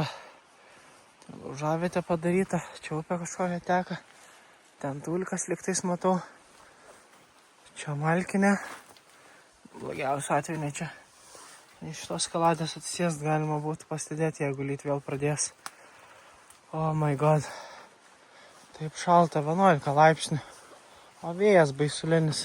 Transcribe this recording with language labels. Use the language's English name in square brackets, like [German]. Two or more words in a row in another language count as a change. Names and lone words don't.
[Lithuanian] Laužavietė padaryta, čia upė kažkokia teka. Ten tulkas lygtais matau. Čia malkinė. Blogiausiu atveju ne čia. Iš tos kaladės atsisėst galima būtų pastebėti, jeigu lyt vėl pradės. [English] Oh my god. [Lithuanian] Taip šalta, 11 laipsnių. O vėjas baisulinis.